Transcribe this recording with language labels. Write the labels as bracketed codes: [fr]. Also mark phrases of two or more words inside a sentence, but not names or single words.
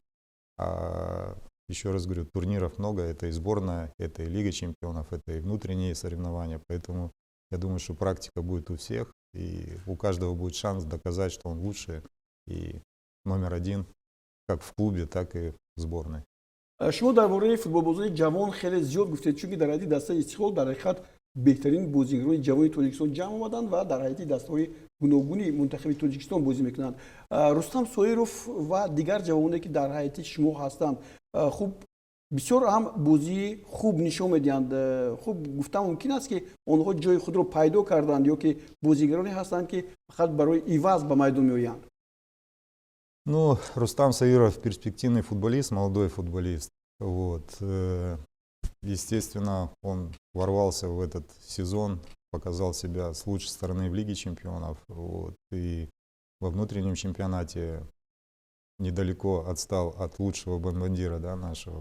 [ru] А еще раз говорю, турниров много, это и сборная, это и Лига чемпионов, это и внутренние соревнования, поэтому я думаю, что практика будет у всех, и у каждого будет шанс доказать, что он лучше и номер 1, как в клубе, так и в сборной. [tg] شما درباره فوتبال‌بازان جوان خیلی زیاد گفتید، چون که در حد دسته استقلال در حقیقت بهترین بازیگران جوان تاجیکستان جمع آمدند و در حد دسته‌های گوناگونی منتخب تاجیکستان بازی میکنند. رستم سویروف و دیگر جوانانی که در حیاط شما هستند، خوب بسیار هم بازی خوب نشون میدهند. خوب گفتم ممکن است که آنها جای خود را پیدا کردند یا که بازیگرانی هستند که فقط برای ایواز به میدان میآیند. [ru] Ну, Рустам Саиров перспективный футболист, молодой футболист. Вот. Естественно, он ворвался в этот сезон, показал себя с лучшей стороны в Лиге чемпионов. Вот. И во внутреннем чемпионате недалеко отстал от лучшего бомбардира, да, нашего.